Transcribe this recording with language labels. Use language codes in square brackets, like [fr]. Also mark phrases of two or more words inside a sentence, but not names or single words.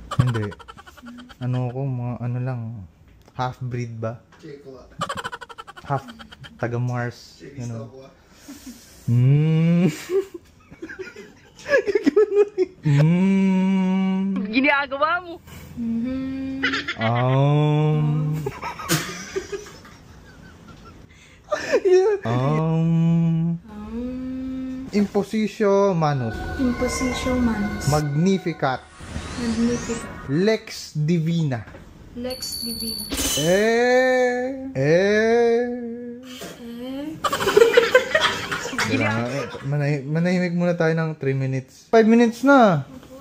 [tl] Hindi. Mga lang, half-breed ba? Half taga Mars. Ginagawa mo? [la] Impositio Manus. Impositio Manus. Magnificat. Lex Divina. Lex Divina. [tl] Manahimik muna tayo ng 3 minutes. 5 minutes na.